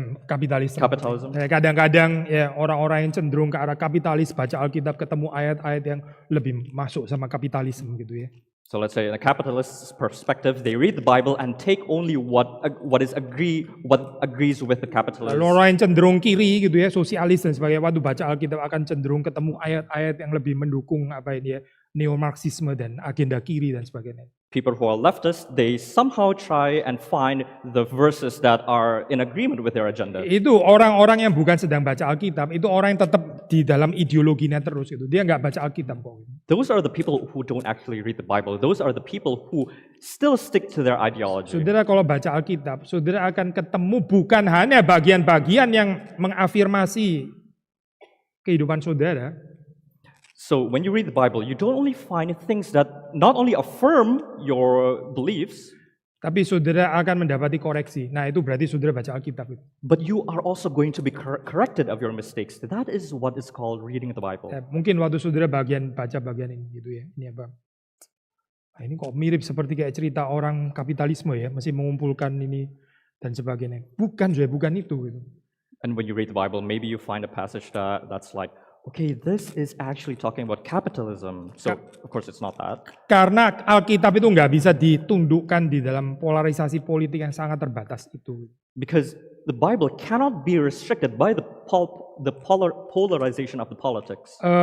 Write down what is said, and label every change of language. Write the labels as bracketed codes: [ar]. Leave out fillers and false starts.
[id] kapitalisme. [en] Capitalism. [id] Kadang-kadang ya orang-orang yang cenderung ke arah kapitalis baca Alkitab ketemu ayat-ayat yang lebih masuk sama kapitalisme gitu ya. [en] So let's say in a capitalist's perspective, they read the Bible and take only what agrees with the capitalist. [id] Lalu orang yang cenderung kiri gitu ya, sosialis dan sebagainya, waktu baca Alkitab akan cenderung ketemu ayat-ayat yang lebih mendukung apa ini ya, neo-Marxisme dan agenda kiri dan sebagainya. [en] People who are leftists, they somehow try and find the verses that are in agreement with their agenda. [id] Itu orang-orang yang bukan sedang baca Alkitab, itu orang yang tetap di dalam ideologinya terus itu. Dia nggak baca Alkitab kok. [en] Those are the people who don't actually read the Bible. Those are the people who still stick to their ideology. [id] Saudara kalau baca Alkitab, saudara akan ketemu bukan hanya bagian-bagian yang mengafirmasi kehidupan saudara. [en] So when you read the Bible, you don't only find things that not only affirm your beliefs, [id] tapi saudara akan mendapati koreksi. Nah, itu berarti saudara baca Alkitab. [en] but you are also going to be corrected of your mistakes. That is what is called reading the Bible. [id] Mungkin waktu saudara baca bagian ini gitu ya. Ini apa? Nah, ini kok mirip seperti kayak cerita orang kapitalisme ya, masih mengumpulkan ini dan sebagainya. Bukan itu gitu. [en] And when you read the Bible, maybe you find a passage that's like, okay, this is actually talking about capitalism. So, of course, it's not that. [id] Karena Alkitab itu nggak bisa ditundukkan di dalam polarisasi politik yang sangat terbatas itu. [en] Because the Bible cannot be restricted by the polarization of the politics.